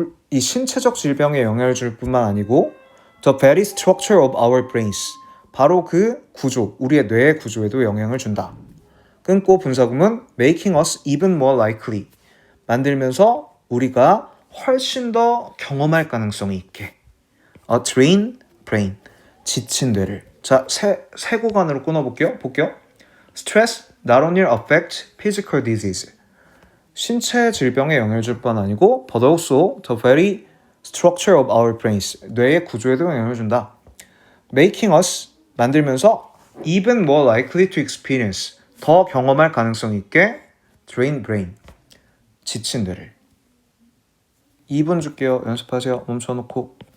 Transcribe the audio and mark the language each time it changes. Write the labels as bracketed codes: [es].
[ko] 이 신체적 질병에 영향을 줄 뿐만 아니고 [en] the very structure of our brains. [ko] 바로 그 구조, 우리의 뇌의 구조에도 영향을 준다. 끊고 분사구문 [en] making us even more likely. [ko] 만들면서 우리가 훨씬 더 경험할 가능성이 있게. [en] A drained brain. [ko] 지친 뇌를. 자, 세 구간으로 끊어볼게요. 볼게요. [en] Stress not only affect physical disease. [ko] 신체 질병에 영향을 줄 뿐 아니고 [en] but also the very structure of our brains. [ko] 뇌의 구조에도 영향을 준다. [en] Making us [ko] 만들면서 [en] even more likely to experience. [ko] 더 경험할 가능성 있게 drained brain. 지친 뇌를. 2분 줄게요. 연습하세요. 멈춰놓고.